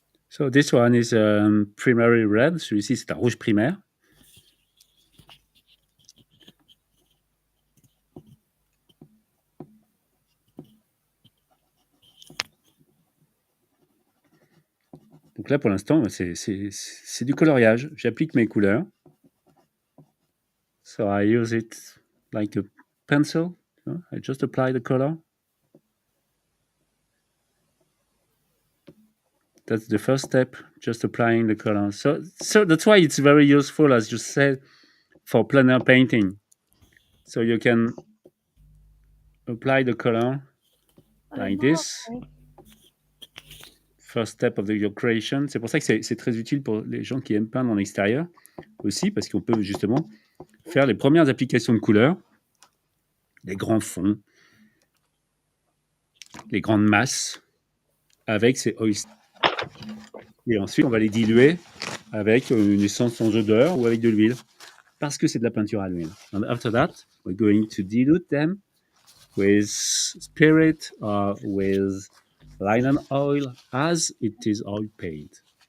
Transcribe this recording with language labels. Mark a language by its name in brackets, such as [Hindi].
[English] So this one is primary red. [French] Celui-ci, c'est un rouge primaire. Donc là, pour l'instant, c'est du coloriage. J'applique mes couleurs. [English] So I use it like a pencil. I just apply the color. That's the first step, just applying the color. So that's why it's very useful, as you said, for plein air painting. So you can apply the color like this. First step of your creation. [French] C'est pour ça que c'est très utile pour les gens qui aiment peindre en extérieur aussi, parce qu'on peut justement faire les premières applications de couleurs, les grands fonds, les grandes masses, avec ces oils. Et ensuite, on va les diluer avec une essence sans odeur ou avec de l'huile, parce que c'est de la peinture à l'huile. [English] And after that, we're going to dilute them with spirit or with linen oil as it is oil paint.